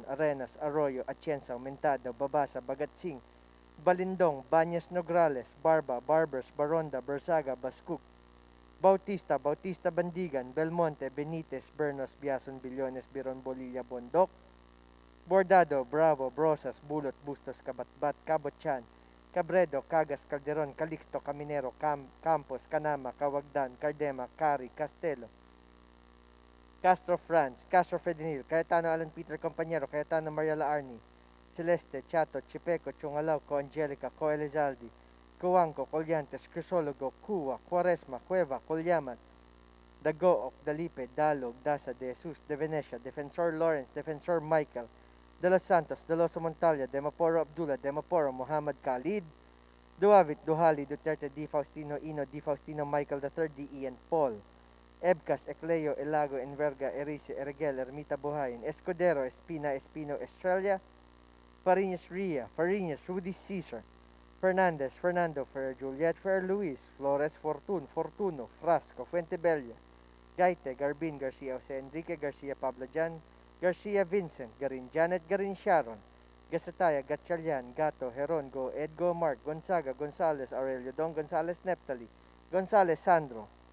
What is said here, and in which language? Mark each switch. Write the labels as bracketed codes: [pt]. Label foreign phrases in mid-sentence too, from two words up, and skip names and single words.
[en] Arenas, Arroyo, Atienza, Mentado, Babasa, Bagatsing, Balindong, Banyas Nograles, Barba, Barbers, Baronda, Bersaga, Bascook, Bautista, Bautista Bandigan, Belmonte, Benitez, Bernos, Biason, Billones, Biron, Bolilla, Bondok, Bordado, Bravo, Brosas, Bulot, Bustos, Kabatbat, Cabochan, Cabredo, Cagas, Calderon, Calixto, Caminero, Campos, Canama, Cawagdan, Cardema, Cari, Castelo, Castro France, Castro Fredinil, Cayetano Alan Peter Compañero, Cayetano Mariela Arni, Celeste, Chato, Chipeco, Chungalao, Co Angelica, Co Elizaldi, Coanco, Colyantes, Crisologo, Cuwa, Quaresma, Cueva, Colyaman, Dagook, Dalipe, Dalog, Dasa, De Jesus, De Venecia, Defensor Lawrence, Defensor Michael, De Los Santos, De Los Montalya, Demaporo Abdullah, Demaporo Muhammad Khalid, Duavit, Duhali, Duterte, Di Faustino, Ino, Di Faustino, Michael III, D. Ian Paul, Ebcas, Ecleo, Elago, Enverga, Erice, Ergel, Ermita Buhayin, Escudero, Espina, Espino, Estrella, Fariñas Ria, Fariñas, Rudy Caesar, Fernandez, Fernando, Fer Juliet, Fer Luis, Flores, Fortun, Fortuno, Frasco, Fuentebella, Gaite, Garbin, Garcia, Jose Enrique, Garcia, Pablo Jan, Garcia, Vincent, Garin, Janet, Garin, Sharon, Gasataya, Gatchalian, Gato, Heron, Go, Edgo, Mark, Gonzaga, Gonzales, Aurelio, Don Gonzales, Neptali, Gonzales, Sandro,